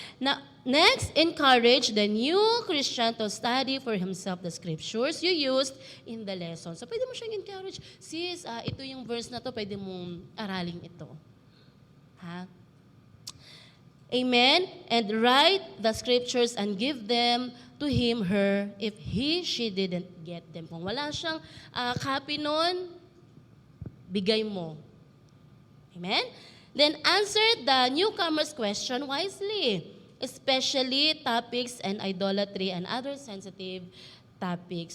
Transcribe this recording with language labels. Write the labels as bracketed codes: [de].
[en] Now, next, encourage the new Christian to study for himself the scriptures you used in the lesson. [tl] So, pwede mo siyang encourage. Sis, ito yung verse na to, pwede mong aralin ito. Ha? Amen? [en] And write the scriptures and give them to him, her, if she didn't get them. [tl] Kung wala siyang copy nun, bigay mo. Amen? [en] Then answer the newcomer's question wisely, especially topics and idolatry and other sensitive topics.